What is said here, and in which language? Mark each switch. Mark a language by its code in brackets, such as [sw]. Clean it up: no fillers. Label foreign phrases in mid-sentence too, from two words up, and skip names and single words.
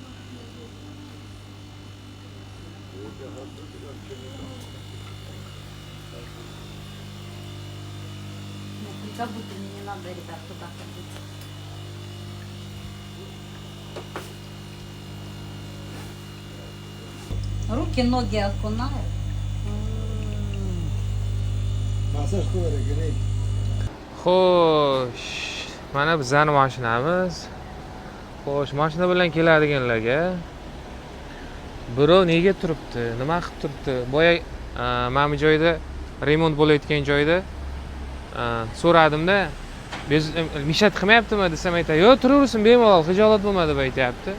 [ru] Как будто мне не надо, ребят, туда ходить. Руки, ноги окунают. [uz] Masaj qilib kerak. Xo'sh, mana bizning mashinamiz. Xo'sh, mashina bilan keladiganlarga birov nega turibdi? Nima qilib turibdi? Boya mana bu joyda remont bo'layotgan joyda so'radimda, mishat qilmayaptimi desam aytadi, "Yo'q, turaversin, bemalol, xijolat bo'lma" deb aytayapti.